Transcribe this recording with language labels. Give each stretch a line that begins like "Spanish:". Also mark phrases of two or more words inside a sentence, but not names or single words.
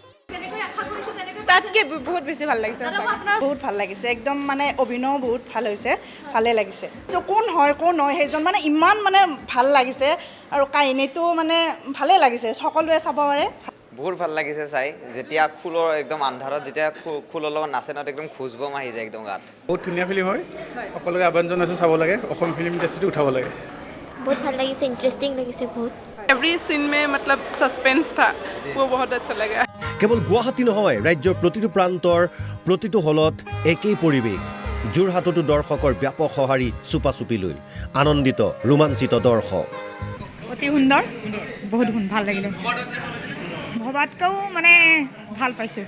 Assamese: তাতকে বহুত বেছি ভাল লাগিছে বহুত ভাল লাগিছে একদম মানে অভিনয় বহুত ভাল হৈছে ভালে লাগিছে কোন হয় কোন নহয় সেইজন মানে ইমান মানে ভাল লাগিছে আৰু কাহিনীটো মানে ভালে লাগিছে সকলোৱে চাব পাৰে বহুত ভাল লাগিছে চাই যেতিয়া খুলৰ একদম আন্ধাৰত যেতিয়া খুলৰ লগত নাচে ন একদম খুজবম আহি যায় একদম গাত বহুত ধুনীয়া ফিল্ম হয় সকলোকে আহ্বান জনাইছোঁ চাব লাগে অসম ফিল্ম ইণ্ডাষ্ট্ৰীটো উঠাব লাগে बहुत ভাল লাগিছে ইন্টাৰেষ্টিং লাগিছে বহুত
English: every scene
Hindi: में मतलब सस्पेंस था वो बहुत अच्छा लगा
Assamese: কেৱল গুৱাহাটী নহয় ৰাজ্যৰ প্ৰতিটো প্ৰান্তৰ প্ৰতিটো হলত একেই পৰিৱেশ যোৰহাটতো দৰ্শকৰ ব্যাপক সঁহাৰি চুপা চুপিলৈ আনন্দিত ৰোমাঞ্চিত দৰ্শক অতি সুন্দৰ বহুত ভাল লাগিলে ভবাতকৈও মানে ভাল পাইছোঁ